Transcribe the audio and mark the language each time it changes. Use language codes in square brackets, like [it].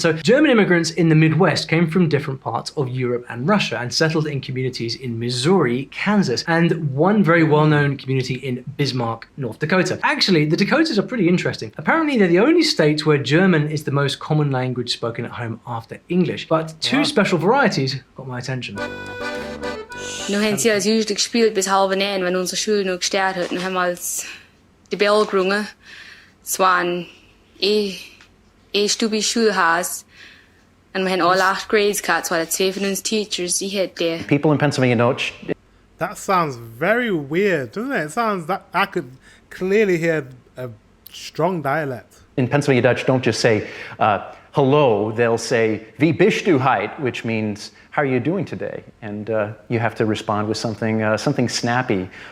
[en] So German immigrants in the Midwest came from different parts of Europe and Russia and settled in communities in Missouri, Kansas, and one very well-known community in Bismarck, North Dakota. Actually, the Dakotas are pretty interesting. Apparently, they're the only state where German is the most common language spoken at home after English. But two special varieties got my attention. [pdc] Nu haben sie als Jugendlich gespielt bis 9:30, wenn unsere Schule noch gestartet hat. Dann haben wir als die Bell gerungen. Es war ein stupid Schulhaus. Und wir haben alle 8 Grades gehabt. Es waren 2 von uns Teachers. Ich hätte... [en] People in Pennsylvania know... That sounds very weird, doesn't it? It sounds that I could clearly hear a strong dialect. In Pennsylvania Dutch, don't just say hello. They'll say [pdc] wie bist du heute, [en] which means how are you doing today? And you have to respond with something snappy.